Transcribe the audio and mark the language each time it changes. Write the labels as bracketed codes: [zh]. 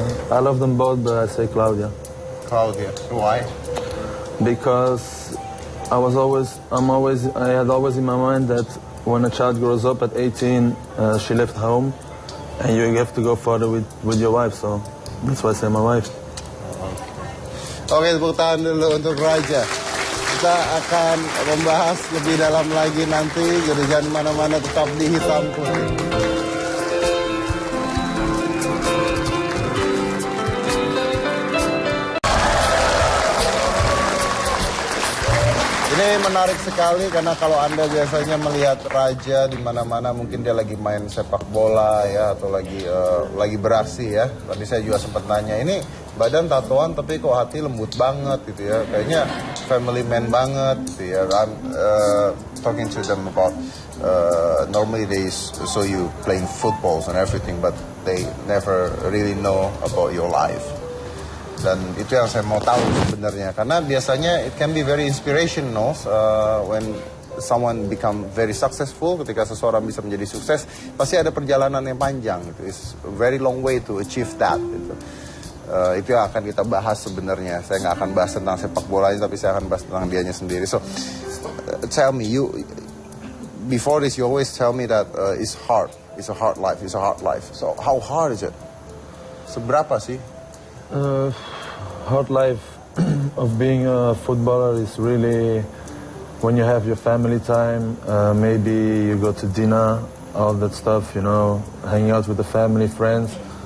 [en] I love them both, but I say Claudia. Claudia. Why? Because I had always in my mind that when a child grows up at 18, she left home, and you have to go further with your wife. So that's why I say my wife. [id] Oke, tepuk tangan dulu untuk Raja. Kita akan membahas lebih dalam lagi nanti. Jadi jangan mana-mana, tetap di Hitam Putih. Ini menarik sekali karena kalau Anda biasanya melihat Raja di mana-mana, mungkin dia lagi main sepak bola ya, atau lagi beraksi ya. Tadi saya juga sempat nanya, ini badan tatoan tapi kok hati lembut banget gitu ya. Kayaknya [en] family man [id] banget gitu ya kan. [en] talking to them about normally they saw you playing footballs and everything, but they never really know about your life. [id] Dan itu yang saya mau tahu sebenarnya, karena biasanya [en] it can be very inspirational when someone become very successful. [id] Ketika seseorang bisa menjadi sukses, pasti ada perjalanan yang panjang. [en] It's a very long way to achieve that. [id] Gitu. Itu yang akan kita bahas sebenarnya. Saya nggak akan bahas tentang sepak bolanya, tapi saya akan bahas tentang dianya sendiri. [en] So, tell me, before this you always tell me that it's hard. It's a hard life. It's a hard life. So, how hard is it? [id] Seberapa sih? [en] Hard life of being a footballer is really when you have your family time, maybe you go to dinner, all that stuff, you know, hanging out with the family, friends.